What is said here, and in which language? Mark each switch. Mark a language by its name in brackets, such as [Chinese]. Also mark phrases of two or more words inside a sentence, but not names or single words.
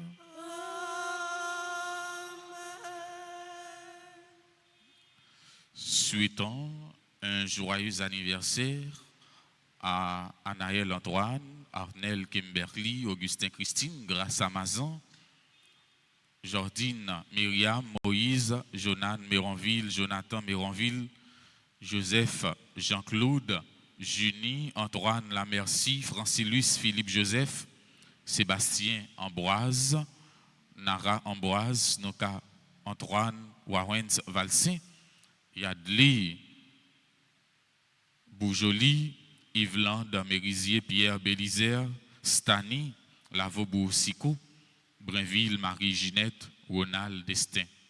[French] Souhaitons un joyeux anniversaire à Anaël Antoine, Arnel Kimberly, Augustin Christine, Grâce Amazon, Jordine, Myriam, Moïse, Jonan Méronville, Jonathan Méronville, Joseph, Jean-Claude, Junie, Antoine Lamercie, Francilus, Philippe Joseph, Sébastien Ambroise, Nara Ambroise, Noka Antoine, Warens Valsin, Yadli, Boujoli, Yveland Mérisier, Pierre Bélizer, Stani, Lavaubourg Sico, Brinville, Marie-Ginette, Ronald Destin.